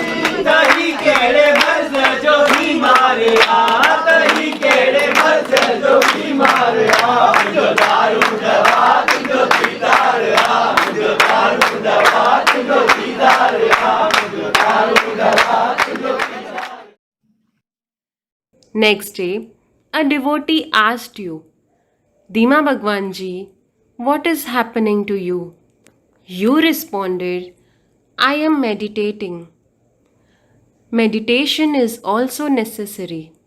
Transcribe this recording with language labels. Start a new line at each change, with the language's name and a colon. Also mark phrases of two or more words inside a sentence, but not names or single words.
Sindhi: तही कहिड़े मर्ज़ जो बीमार आ, तही कहिड़े मर्ज़ जो बीमार आ. मुंहिंजो दारू दवा तुंहिंजो दीदार आ, मुंहिंजो दारू दवा तुंहिंजो दीदार आ, मुंहिंजो दारू दवा तुंहिंजो दीदार.
English: Next day, a devotee asked you, Dima Bhagwan ji, what is happening to you? You responded, I am meditating. Meditation is also necessary.